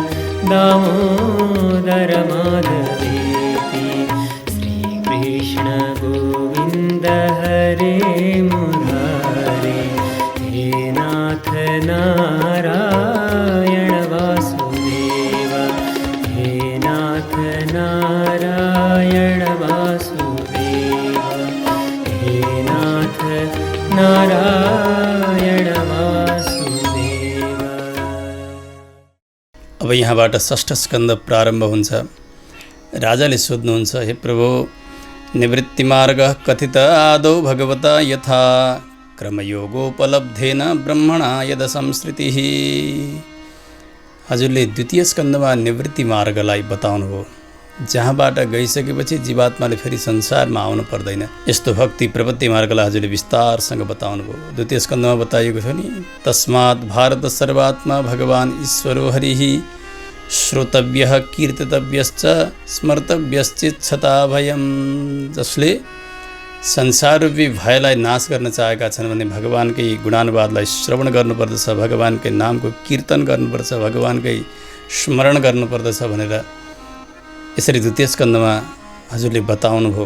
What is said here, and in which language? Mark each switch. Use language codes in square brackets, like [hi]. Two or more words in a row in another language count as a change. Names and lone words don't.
[sa] दामोदर माधवेति श्रीकृष्ण गोविंद हरे मुरारे हे नाथ नारायण वासुदेव हे नाथ नारायण वासुदेव हे नाथ नारायण वासुदेव। [ne] अब यहाँबाट षष्ठ स्कन्द प्रारम्भ हुन्छ। राजाले सोध्नुहुन्छ, हे प्रभु, [sa] निवृत्तिमार्ग कथित आदौ भगवता यथा क्रमयोगोपलब्धेन ब्रह्मणा यद संस्कृतिः। [ne] हजुरले द्वितीय स्कन्धमा निवृत्ति मार्गलाई बताउनुभयो, जहाँबाट गइसकेपछि जीवात्माले फेरि संसारमा आउनु पर्दैन। यस्तो भक्ति प्रपत्ति मार्गलाई हजुरले विस्तारसँग बताउनुभयो। द्वितीय स्कन्धमा बताइएको छ नि, [sa] तस्मात् भारत सर्वात्मा भगवान् ईश्वरो हरिः श्रोतव्यः कीर्तितव्यश्च स्मर्तव्यश्चिच्छता भयम्। [ne] जसले संसाररूपी भयलाई नाश गर्न चाहेका छन् भने भगवानकै गुणानुवादलाई श्रवण गर्नुपर्दछ, भगवानकै नामको कीर्तन गर्नुपर्छ, भगवानकै स्मरण गर्नुपर्दछ भनेर यसरी द्वितीय स्कन्धमा हजुरले बताउनुभयो।